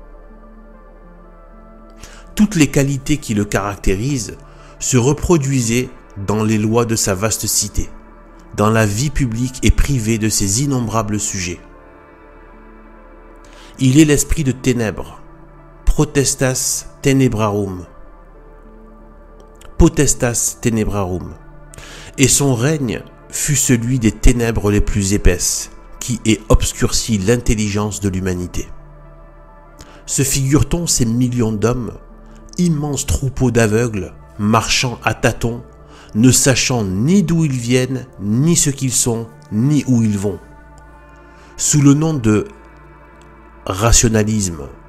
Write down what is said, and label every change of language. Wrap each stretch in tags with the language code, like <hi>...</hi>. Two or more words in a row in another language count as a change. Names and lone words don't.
<fr>Toutes les qualités qui le caractérisent se reproduisaient dans les lois de sa vaste cité, dans la vie publique et privée de ses innombrables sujets. Il est l'esprit de ténèbres,</fr> <la>potestas tenebrarum,</la> <fr>et son règne fut celui des ténèbres les plus épaisses, qui ait obscurci l'intelligence de l'humanité. Se figure-t-on ces millions d'hommes, immenses troupeaux d'aveugles, marchant à tâtons, ne sachant ni d'où ils viennent, ni ce qu'ils sont, ni où ils vont, sous le nom de rationalisme,</fr>